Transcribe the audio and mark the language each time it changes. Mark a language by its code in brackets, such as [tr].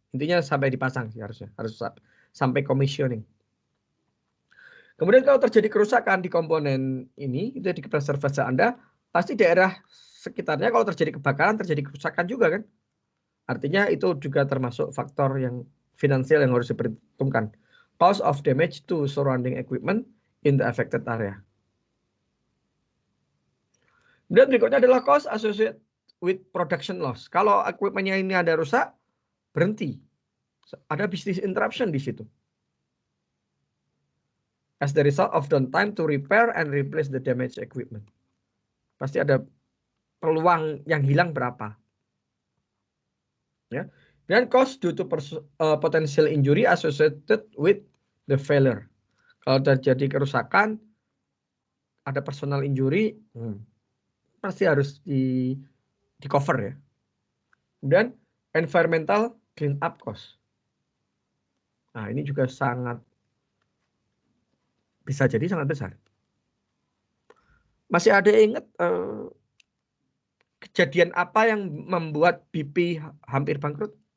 [id] Intinya sampai dipasang sih harusnya, harus sampai commissioning. Kemudian kalau terjadi kerusakan di komponen ini, itu di pressure vessel Anda, pasti daerah sekitarnya kalau terjadi kebakaran, terjadi kerusakan juga kan. Artinya itu juga termasuk faktor yang finansial yang harus diperhitungkan. [en] cost of damage to surrounding equipment in the affected area. [id] Dan berikutnya adalah [en] cost associated with production loss. [id] Kalau equipmentnya ini ada rusak, berhenti. Ada business interruption di situ. [en] As the result of downtime to repair and replace the damaged equipment. [id] Pasti ada peluang yang hilang berapa. Ya. [en] Dan cost due to potential injury associated with the failure. [id] Kalau terjadi kerusakan, ada personal injury, pasti harus di cover ya. [en] Dan environmental clean up cost. [id] Nah, ini juga bisa jadi sangat besar. Masih ada yang ingat kejadian apa yang membuat BP hampir bangkrut?